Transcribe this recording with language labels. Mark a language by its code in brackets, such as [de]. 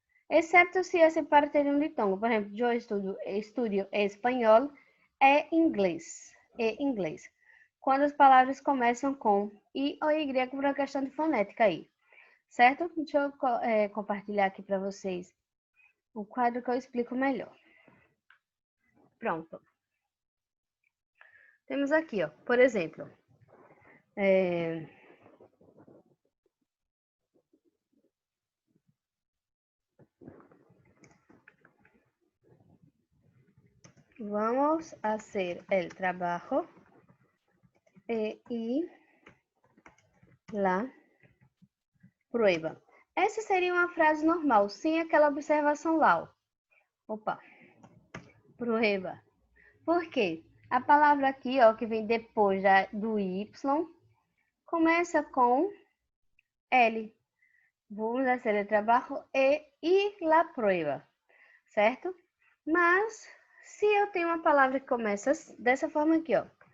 [pt] Exceto se essa parte tem um ditongo. Por exemplo, eu estudo espanhol e inglês. e inglês. Quando as palavras começam com I ou Y por uma questão de fonética aí, certo? Deixa eu compartilhar aqui para vocês o quadro que eu explico melhor. Pronto. Temos aqui, ó, por exemplo, [es] vamos hacer el trabajo y la prueba. [pt] Essa seria uma frase normal, sem aquela observação lá, ó. Opa, prueba. Por quê? A palavra aqui, ó, que vem depois do Y, começa com L. [es] Vamos hacer el trabajo y la prueba, certo? [pt] Mas, se eu tenho uma palavra que começa dessa forma aqui, ó.